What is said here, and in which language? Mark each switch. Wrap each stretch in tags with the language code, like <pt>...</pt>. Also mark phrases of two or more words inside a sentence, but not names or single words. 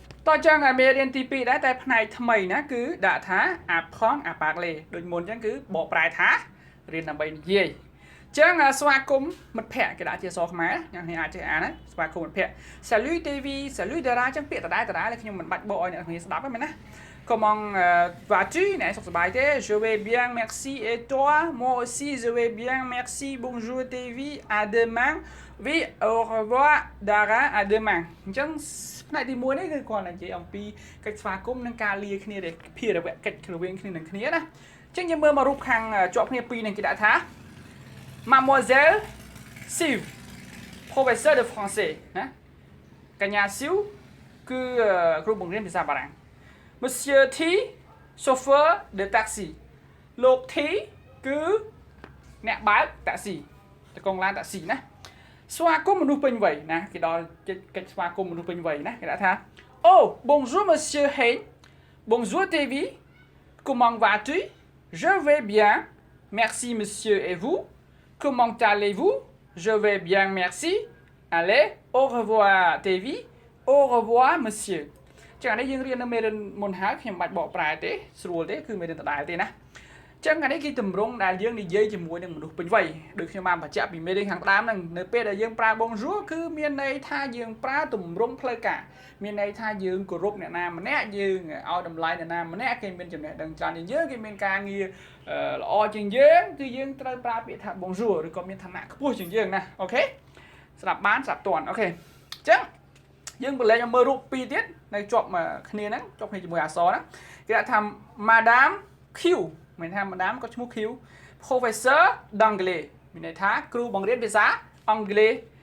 <km>បើចឹងឲ្យមេរៀនទី2ដែរតែផ្នែកថ្មីណាគឺដាក់ថា</km> <fr>apprendre à parler</fr> <km>ដូចមុនចឹងគឺបកប្រែថារៀនដើម្បីនិយាយចឹង ស្វាគមន៍មិត្តភ័ក្តិគេដាក់ជាអក្សរខ្មែរអ្នកនេះអាចចេះអានណាស្វាគមន៍មិត្តភ័ក្តិ</km> <fr>Salut Devi Salut Dara</fr> <km>ចឹងពាក្យដដែលខ្ញុំមិនបាច់បកឲ្យអ្នកនេះស្ដាប់ទេមែនណា</km> <fr>Comment vas-tu</fr> <km>ណែសុខសប្បាយទេ</km> <fr>Je vais bien merci et toi Moi aussi je vais bien merci Bonjour Devi à demain Oui au revoir Dara à demain</fr> <km>អញ្ចឹងផ្នែកទី1នេះគឺគាត់និយាយអំពីកិច្ចស្វាគមន៍និងការលាគ្នាដែលភារវកិច្ចរវាងគ្នានឹងគ្នាណាអញ្ចឹងយើងមើលមករូបខាងជាប់គ្នាពីរនឹងគេដាក់ថា</km> <fr>Mademoiselle Siv professeur de français</fr> <km>ណាកញ្ញាស៊ីវគឺគ្រូបង្រៀនភាសាបារាំង Monsieur T</km> <fr>chauffeur de taxi</fr> <km>លោក T គឺអ្នកបើកតាក់ស៊ីតកងឡានតាក់ស៊ីណាស្វាគមន៍មនុស្សពេញវ័យណាគេដល់កិច្ចស្វាគមន៍មនុស្សពេញវ័យណាគេដាក់ថា</km> <fr>Oh bonjour monsieur Hein bonjour Devi comment vas-tu Je vais bien merci monsieur et vous Comment allez-vous Je vais bien merci Allez au revoir Devi au revoir monsieur</fr> <km>ចឹងអានេះយើងរៀននៅមេរៀនមុនហើយខ្ញុំមិនបាច់បកប្រែទេស្រួលទេគឺមេរៀនដដែលទេណាចឹងអានេះគឺទម្រង់ដែលយើងនិយាយជាមួយនឹង មនុស្សពេញវ័យដូចខ្ញុំបានបញ្ជាក់ពីមេរៀនខាងដើមហ្នឹងនៅពេលដែលយើងប្រើ bonjour គឺមានន័យថាយើងប្រើទម្រង់ផ្លូវការមាន ន័យថាយើងគោរពអ្នកណាម្នាក់យើងឲ្យតម្លៃអ្នកណាម្នាក់គេមានចំណេះដឹងច្រើនជាងយើងគេមានការងារល្អជាងយើងគឺយើងត្រូវប្រើពាក្យថា bonjour ឬក៏មានឋានៈខ្ពស់ជាងយើងណាអូខេស្ដាប់បានស្ដាប់ទាន់អូខេចឹងយើងបលែងមកមើលរូបពីរទៀតនៅជាប់គ្នាហ្នឹងជាប់គ្នាជាមួយអក្សរហ្នឹងគេថា Madame Q មានថា Madame ក៏ឈ្មោះ Q</km> <fr>Professeur d'anglais</fr> <km>មានន័យថាគ្រូបង្រៀនភាសាអង់គ្លេស</km>